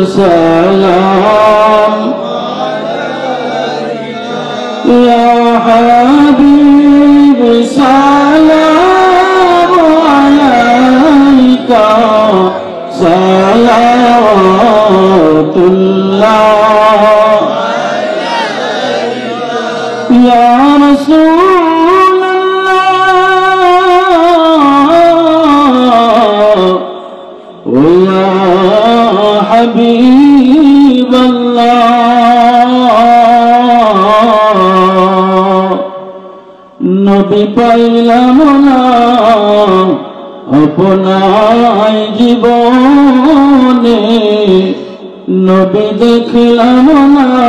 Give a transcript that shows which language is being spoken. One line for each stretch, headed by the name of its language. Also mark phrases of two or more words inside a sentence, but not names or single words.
Arabic: سلام یا حبیب سلام علیکہ صلوات اللہ یا رسول الله يا حبيب
Bangla: আল্লাহ নবী পাইলাম না আপনার জীবনে নবী দেখলাম না